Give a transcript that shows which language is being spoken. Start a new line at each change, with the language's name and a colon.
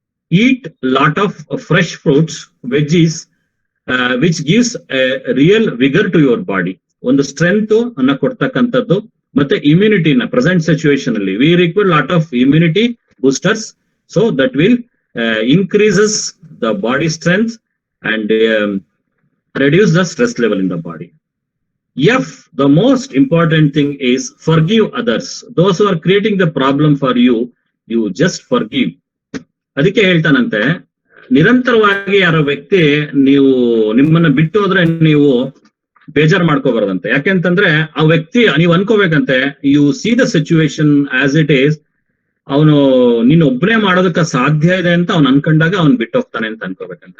English: Eat lot of fresh fruits, veggies, which gives a real vigour to your body.
Kannada: ಒಂದು strength ಅನ್ನ ಕೊಡ್ತಕ್ಕಂಥದ್ದು. ಮತ್ತೆ ಇಮ್ಯುನಿಟಿನ present situation ಅಲ್ಲಿ
English: We require lot of immunity boosters, so that will increases the body strength and reduce the stress level in the body. F, the most important thing is forgive others. Those who are creating the problem for you, you just forgive.
Kannada: ಅದಕ್ಕೆ ಹೇಳ್ತಾನಂತೆ, ನಿರಂತರವಾಗಿ ಯಾರೋ ವ್ಯಕ್ತಿ ನೀವು ನಿಮ್ಮನ್ನ ಬಿಟ್ಟು ಹೋದ್ರೆ ನೀವು ಬೇಜಾರ್ ಮಾಡ್ಕೋಬಾರ್ದಂತೆ. ಯಾಕೆಂತಂದ್ರೆ ಆ ವ್ಯಕ್ತಿ ನೀವು ಅನ್ಕೋಬೇಕಂತೆ,
English: you see the situation as it is,
Kannada: ಅವನು ನೀನ್ ಒಬ್ಬನೇ ಮಾಡೋದಕ್ಕೆ ಸಾಧ್ಯ ಇದೆ ಅಂತ ಅವ್ನು ಅನ್ಕೊಂಡಾಗ ಅವ್ನು ಬಿಟ್ಟು ಹೋಗ್ತಾನೆ ಅಂತ ಅನ್ಕೋಬೇಕಂತ.